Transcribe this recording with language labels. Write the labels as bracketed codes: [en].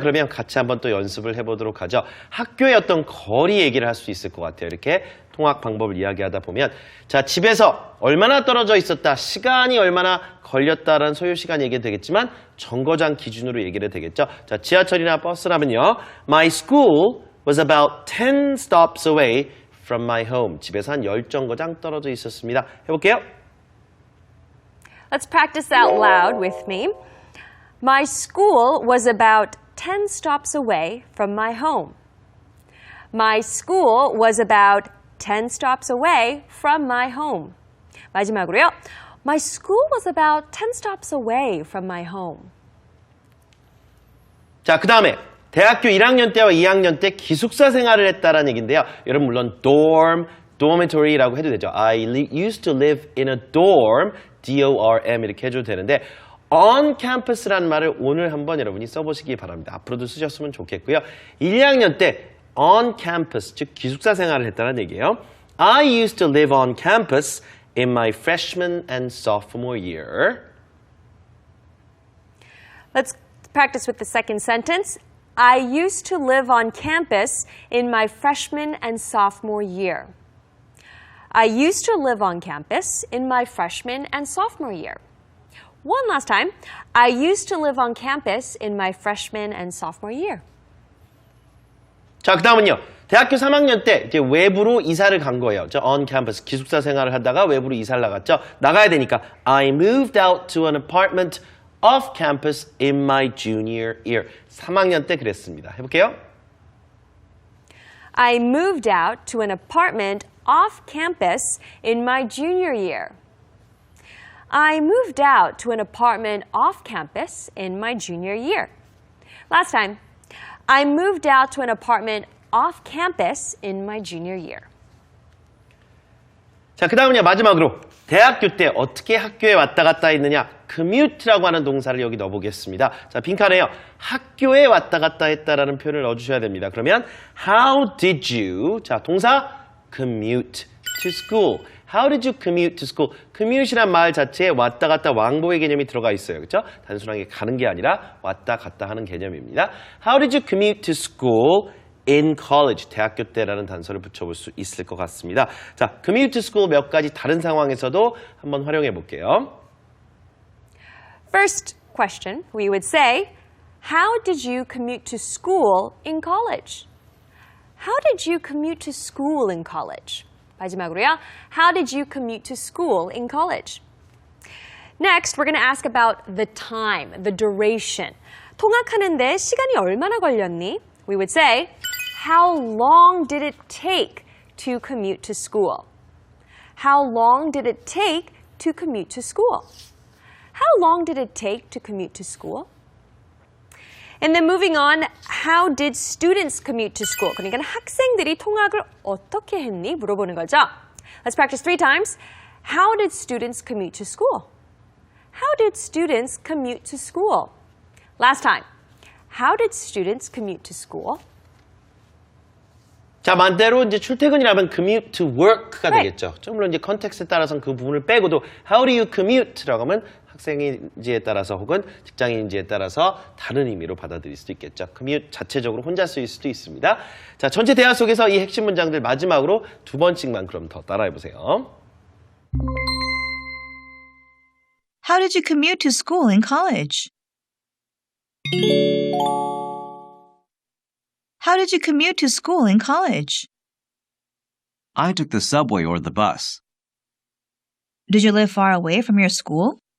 [ko] 그러면 같이 한번 또 연습을 해보도록 하죠. 학교의 어떤 거리 얘기를 할 수 있을 것 같아요. 이렇게 통학 방법을 이야기하다 보면 자, 집에서 얼마나 떨어져 있었다, 시간이 얼마나 걸렸다라는 소요 시간 얘기가 되겠지만 정거장 기준으로 얘기를 되겠죠. 자, 지하철이나 버스라면요. [en] My school was about 10 stops away from my home. [ko] 집에서 한 10정거장 떨어져 있었습니다. 해볼게요. [en] Let's practice out loud with me. My school was about 10 stops away from my home. My school was about 10 stops away from my home. [ko] 마지막으로요. [en] My school was about 10 stops away from my home. [ko] 자, 그 다음에 대학교 1학년 때와 2학년 때 기숙사 생활을 했다라는 얘기인데요. 여러분 물론 dormitory라고 해도 되죠. [en] I used to live in a dorm, [ko] D-O-R-M 이렇게 해줘도 되는데 on campus라는 말을 오늘 한번 여러분이 써보시기 바랍니다. 앞으로도 쓰셨으면 좋겠고요. 1, 2학년 때 on campus, 즉 기숙사 생활을 했다는 얘기예요. [en] I used to live on campus in my freshman and sophomore year. Let's practice with the second sentence. I used to live on campus in my freshman and sophomore year. I used to live on campus in my freshman and sophomore year. One last time. I used to live on campus in my freshman and sophomore year. [ko] 자, 그 다음은요. 대학교 3학년 때 이제 외부로 이사를 간 거예요. 저 on campus 기숙사 생활을 하다가 외부로 이사를 나갔죠. 나가야 되니까 [en] I moved out to an apartment off campus in my junior year. [ko] 3학년 때 그랬습니다. 해볼게요. [en] I moved out to an apartment off campus in my junior year. I moved out to an apartment off campus in my junior year. Last time. I moved out to an apartment off campus in my junior year. [ko] 자, 그 다음은요, 마지막으로 대학교 때 어떻게 학교에 왔다 갔다 했느냐, commute라고 하는 동사를 여기 넣어보겠습니다. 자, 빈칸에요. 학교에 왔다 갔다 했다라는 표현을 넣어주셔야 됩니다. 그러면 [en] how did you, 자, 동사 commute to school. How did you commute to school? [ko] commute이란 말 자체에 왔다 갔다 왕복의 개념이 들어가 있어요. 그렇죠? 단순하게 가는 게 아니라 왔다 갔다 하는 개념입니다. [en] How did you commute to school in college? [ko] 대학교 때라는 단서를 붙여볼 수 있을 것 같습니다. 자, commute to school 몇 가지 다른 상황에서도 한번 활용해 볼게요. [en] First question, we would say, how did you commute to school in college? How did you commute to school in college? [ko] 마지막으로요. [en] How did you commute to school in college? Next, we're going to ask about the time, the duration. [ko] 통학하는데 시간이 얼마나 걸렸니? [en] We would say, how long did it take to commute to school? How long did it take to commute to school? How long did it take to commute to school? And then moving on, how did students commute to school? [ko] 그러니까 학생들이 통학을 어떻게 했니? 물어보는 거죠. [en] Let's practice 3 times. How did students commute to school? How did students commute to school? Last time. How did students commute to school? [ko] 자, 반대로 이제 출퇴근이라면 commute to work가 되겠죠. 물론 이제 컨텍스트에 따라서는 그 부분을 빼고도 how do you commute라고 하면 학생인지에 따라서 혹은 직장인지에 따라서 다른 의미로 받아들일 수도 있겠죠. commute 자체적으로 혼자 쓰일 수도 있습니다. 자, 전체 대화 속에서 이 핵심 문장들 마지막으로 2번씩만 그럼 더 따라해 보세요. [en] How did you commute to school in college? How did you commute to school in college? I took the subway or the bus. Did you live far away from your school?